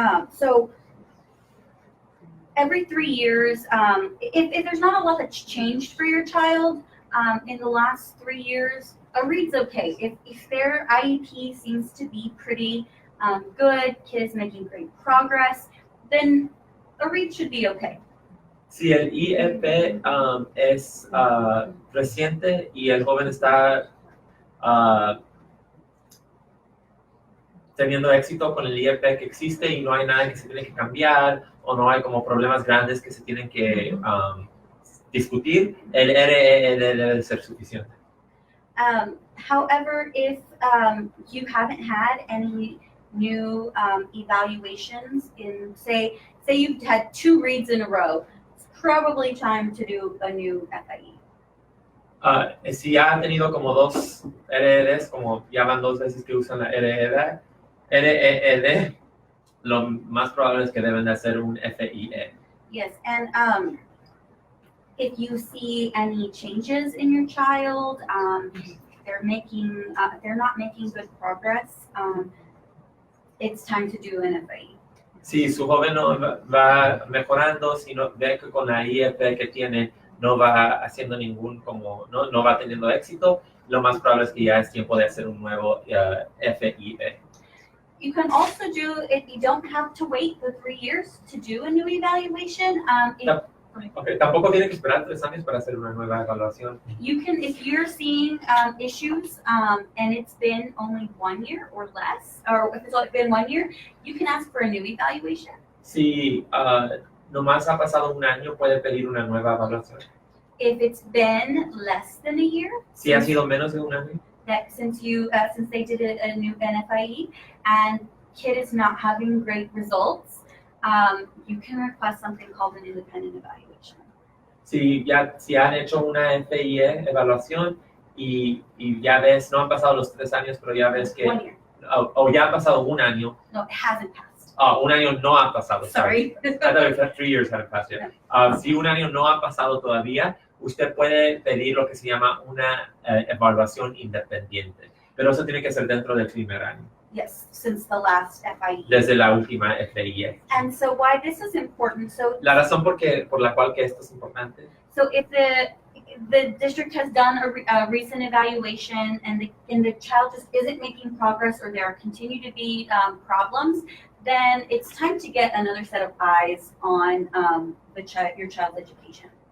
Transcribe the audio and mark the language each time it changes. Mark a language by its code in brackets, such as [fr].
[en] So every 3 years, if there's not a lot that's changed for your child in the last 3 years, a read's okay. If their IEP seems to be pretty good, kids making great progress, then a read should be okay. [es] Si el IEP es reciente y el joven está teniendo éxito con el IEP que existe y no hay nada que se tiene que cambiar o no hay como problemas grandes que se tienen que discutir, el REL debe ser suficiente. [en] However, if you haven't had any new evaluations in, say you've had 2 reads in a row, it's probably time to do a new FIE. [es] Si ya ha tenido como 2 REDs, como ya van 2 veces que usan la RED, lo más probable es que deben de hacer un FIE. [en] Yes, and if you see any changes in your child, they're not making good progress, it's time to do an FIE. [es] Si su joven no va mejorando, si no ve que con la IEP que tiene no va haciendo no va teniendo éxito, lo más probable es que ya es tiempo de hacer un nuevo FIE. [en] You can also do, if you don't have to wait the 3 years to do a new evaluation. [es] Tampoco tiene que esperar 3 años para hacer una nueva evaluación. [en] You can, if you're seeing issues and it's been only 1 year or less, or if it's been 1 year, you can ask for a new evaluation. [es] Si nomás ha pasado 1 año, puede pedir una nueva evaluación. [en] If it's been less than a year, [es] Si ha sido menos de 1 año, [en] that since they did a new NFIE and kid is not having great results, you can request something called an independent evaluation. [es] si han hecho una FIE evaluación y ya ves, no han pasado los 3 años, pero ya ves que [en] 1 year. [es] o ya ha pasado 1 año. [en] No, it hasn't passed. [es] 1 año no ha pasado. [en] Sorry. I thought 3 years hadn't passed yet. [es] Si 1 año no ha pasado todavía, usted puede pedir lo que se llama una evaluación independiente, pero eso tiene que ser dentro del primer año. [en] Yes, since the last FIE. [es] Desde la última FIE. [en] And so why this is important, [es] La razón por la cual que esto es importante. [en] so if the district has done a recent evaluation and the child just isn't making progress or there continue to be problems, then it's time to get another set of eyes on your child's education.